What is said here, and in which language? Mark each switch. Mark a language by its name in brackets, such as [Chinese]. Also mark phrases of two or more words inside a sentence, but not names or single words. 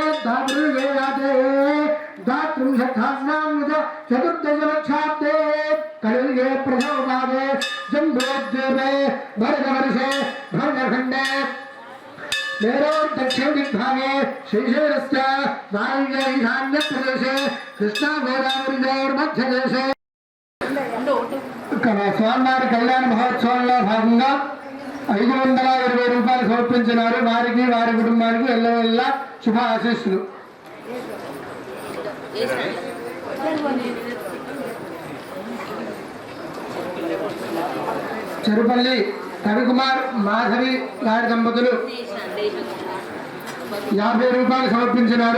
[Sanskrit] द्वादशयुगेयाते द्वात्रिंशत्सहस्रान्वित चतुर्दशलक्षाब्दे कलियुगे प्रथमपादे जम्बूद्वीपे भरतवर्षे भरतखण्डे मेरोर दक्षिण दिग्भागे श्रीशैलस्य वायव्य ईशान्य प्रदेशे कृष्णा गोदावरी मध्य देशे [Telugu] స్వామివారి కళ్యాణ మహోత్సవంలో భాగంగా 520 రూపాయలు సమర్పించినారు. వారికి వారి కుటుంబానికి ఎల్లవెల్లా శుభ ఆశీస్సులు. చెరుపల్లి కవికుమార్ మాధవి గారి దంపతులు 50 రూపాయలు సమర్పించినారు.